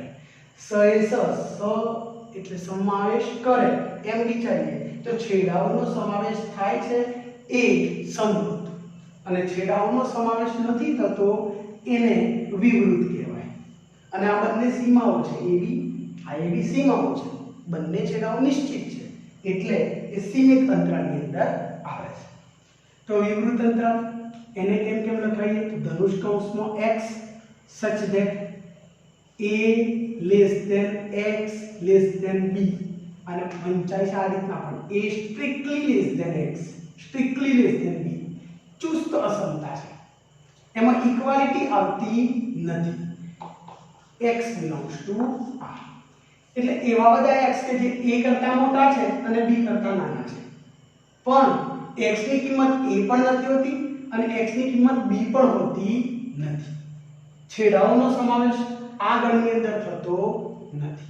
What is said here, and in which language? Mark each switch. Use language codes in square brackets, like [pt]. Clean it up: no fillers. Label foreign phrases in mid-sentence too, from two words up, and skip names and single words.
[gu] સ એ સ એટલે સમાવેશ કરે એમ વિચારીએ તો છેડાઓનો સમાવેશ થાય છે એ સમૃદ્ધ, અને છેડાઓનો સમાવેશ નથી થતો એને વિવૃત કહેવાય. અને આ બંને સીમાઓ છે, એબી આ એબી સીમાઓ છે, બંને છેડાઓ નિશ્ચિત છે એટલે એ સીમિત અંતરાલની અંદર આવે છે. તો વિવૃત અંતરાલ એને કેમ કેમ લખાઈએ તો ધનુષ કૌંસમાં [en] x such that a less than x less than b, [gu] અને વંચાય છે આ રીતના પણ [en] a strictly less than x strictly less than b. [gu] ચુસ્ત અસમતા છે, એમાં ઇક્વાલિટી આવતી નથી. [en] x belongs to r [gu] એટલે એવા બધા x કે જે a કરતા મોટા છે અને b કરતા નાના છે, પણ x ની કિંમત a પણ નથી હોતી અને x ની કિંમત b પણ હોતી નથી. છેડાઓનો સમાવેશ આ ગણની અંદર થતો નથી.